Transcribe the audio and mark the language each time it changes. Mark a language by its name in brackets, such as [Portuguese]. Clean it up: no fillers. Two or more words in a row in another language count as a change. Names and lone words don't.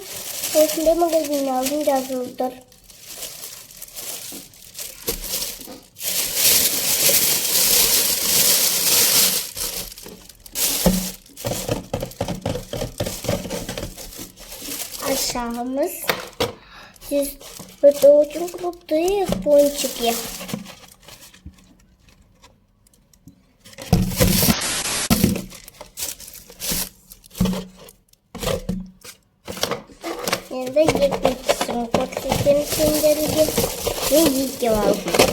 [Kazakh] Осындай магазиннен алдым, жазылып тұр. Ашамыз. [Russian] Это очень крутые пончики. [Kazakh] Енді екіншісін көрсетемін сендерге. Мен екеу алдым.